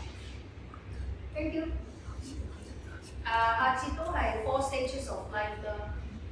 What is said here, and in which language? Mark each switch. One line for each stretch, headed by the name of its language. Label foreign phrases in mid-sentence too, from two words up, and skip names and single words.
Cantonese: 自己。
English: Thank you。
Cantonese: 下次都係4
English: stages of life
Cantonese: 啦。